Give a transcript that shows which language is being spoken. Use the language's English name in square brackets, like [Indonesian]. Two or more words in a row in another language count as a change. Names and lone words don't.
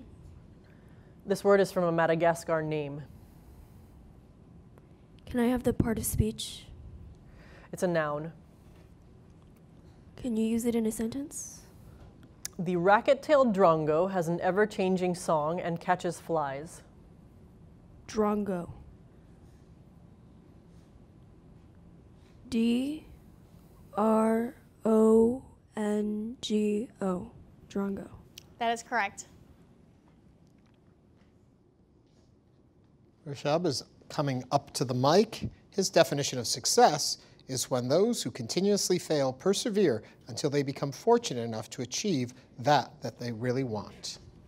[English] This word is from a Madagascar name. Can I have the part of speech? It's a noun. Can you use it in a sentence? The racket-tailed drongo has an ever-changing song and catches flies. Drongo. D-R-O-N-G-O. Drongo. That is correct. Rishab is coming up to the mic. His definition of success is when those who continuously fail persevere until they become fortunate enough to achieve that they really want.